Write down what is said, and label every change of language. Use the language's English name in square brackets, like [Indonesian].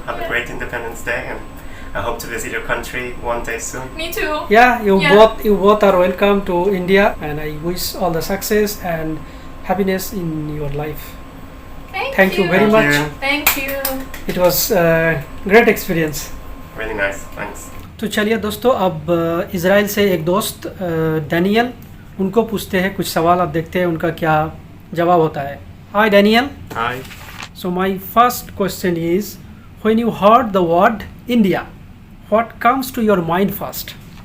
[English] Have a great Independence Day, and I hope to visit your country one day soon. Me too. Yeah, you Yeah. both are welcome to India, and I wish all the success and happiness in your life. Thank you very Thank much. you. Thank you. It was a great experience. Really nice. Thanks. [Hindi] तो चलिए दोस्तों, अब Israel से एक दोस्त Daniel, उनको पूछते हैं कुछ सवाल। अब देखते हैं उनका क्या जवाब होता है। [English] Hi Daniel. Hi. So my first question is, when you heard the word India, what comes to your mind first?